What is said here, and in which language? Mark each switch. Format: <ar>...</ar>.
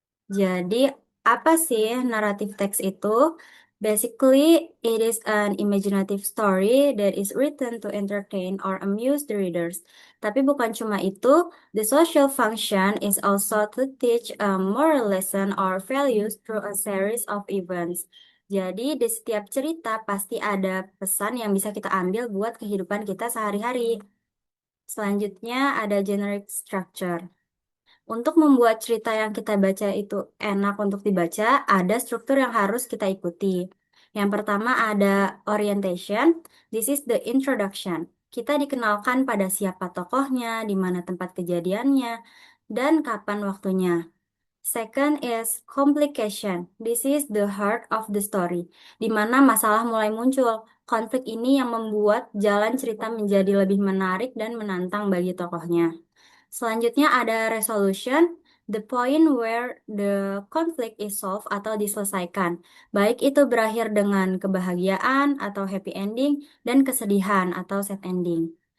<id>Jadi, apa sih naratif teks itu?</id> <en>Basically, it is an imaginative story that is written to entertain or amuse the readers.</en> <id>Tapi bukan cuma itu,</id> <en>the social function is also to teach a moral lesson or values through a series of events.</en> <id>Jadi, di setiap cerita pasti ada pesan yang bisa kita ambil buat kehidupan kita sehari-hari. Selanjutnya ada generic structure. Untuk membuat cerita yang kita baca itu enak untuk dibaca, ada struktur yang harus kita ikuti. Yang pertama ada orientation.</id> <en>This is the introduction.</en> <id>Kita dikenalkan pada siapa tokohnya, di mana tempat kejadiannya, dan kapan waktunya.</id> <en>Second is complication. This is the heart of the story,</en> <id>di mana masalah mulai muncul. Konflik ini yang membuat jalan cerita menjadi lebih menarik dan menantang bagi tokohnya. Selanjutnya ada</id> <en>resolution, the point where the conflict is solved</en> <id>atau diselesaikan. Baik itu berakhir dengan kebahagiaan atau happy ending dan kesedihan atau sad ending.</id>